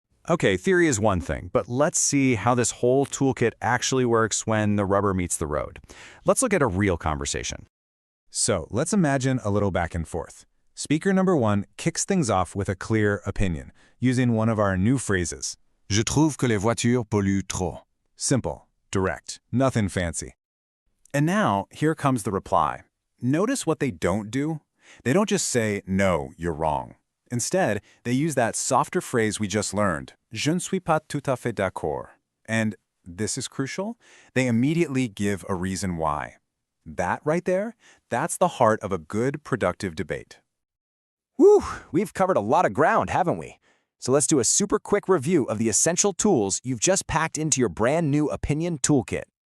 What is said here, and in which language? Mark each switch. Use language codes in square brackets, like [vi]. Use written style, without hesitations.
[en] Okay, theory is one thing, but let's see how this whole toolkit actually works when the rubber meets the road. Let's look at a real conversation. So let's imagine a little back and forth. Speaker number one kicks things off with a clear opinion, using one of our new phrases. [fr] Je trouve que les voitures polluent trop. [en] Simple, direct, nothing fancy. And now, here comes the reply. Notice what they don't do? They don't just say, no, you're wrong. Instead, they use that softer phrase we just learned, [fr] je ne suis pas tout à fait d'accord. [en] And, this is crucial, they immediately give a reason why. That right there, that's the heart of a good, productive debate. Whew, we've covered a lot of ground, haven't we? So let's do a super quick review of the essential tools you've just packed into your brand new opinion toolkit.